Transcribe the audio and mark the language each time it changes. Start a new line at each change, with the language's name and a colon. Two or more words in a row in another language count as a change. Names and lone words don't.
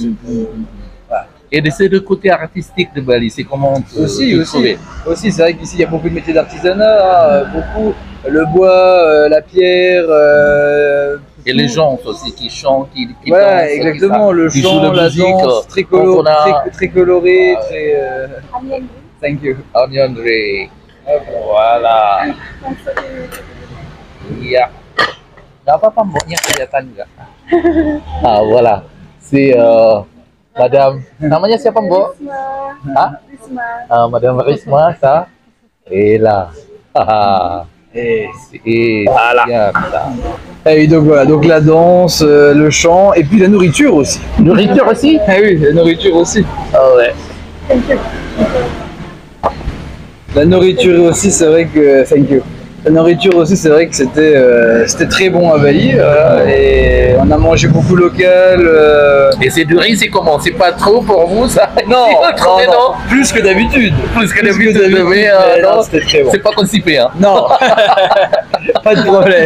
French: et de ces deux côtés artistiques de Bali, c'est comment aussi, c'est vrai qu'ici il y a beaucoup de métiers d'artisanat, beaucoup le bois, la pierre. Et les gens aussi qui chantent, qui voilà, dansent, exactement, le chant, la danse, très coloré, très.
English: Thank you. Onion-Ray.
French: Voilà.
Indonesian: Iya. Gak apa-apa, mboknya kelihatan nggak?
French: Ah, voilà. C'est Madame,
Indonesian: namanya siapa Mbok?
French: Ah? Madame Risma, ça. Et là. Voilà. Et donc voilà, donc la danse, le chant, et puis la nourriture aussi. Nourriture aussi? Ah oui, la nourriture aussi. Ah ouais. La nourriture aussi, c'est vrai que.
English: Thank you.
French: La nourriture aussi, c'est vrai que c'était très bon à Bali. Et on a mangé beaucoup local. Et c'est du riz, c'est comment? C'est pas trop pour vous ça? Non, non, plus que d'habitude. Plus que d'habitude, mais non, c'était très bon. C'est pas constipé, hein? Non, pas de problème.